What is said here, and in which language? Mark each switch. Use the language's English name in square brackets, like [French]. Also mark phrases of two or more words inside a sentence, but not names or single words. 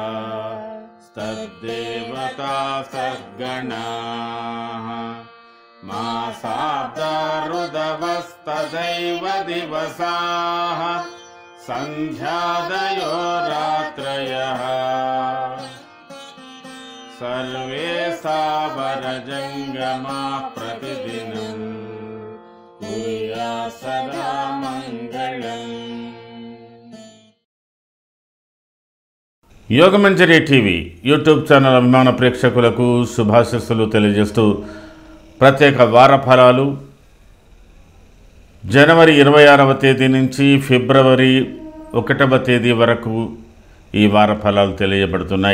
[Sanskrit] तद्देवता सद्गणाः मासाब्दा ऋदवस्तदैव दिवसाः सन्ध्यादयो रात्रयः सर्वे सावरजङ्गमाः प्रतिदिनं कुर्यात् सदा मङ्गलम्। [Telugu] యోగమంజరి టీవీ యూట్యూబ్ ఛానల్ అభిమాన ప్రేక్షకులకు శుభాశీస్సులు తెలియజేస్తూ ప్రత్యేక వార ఫలాలు జనవరి 26వ తేదీ నుంచి ఫిబ్రవరి 1వ తేదీ వరకు ఈ వార ఫలాలు తెలియబడుతున్నాయి.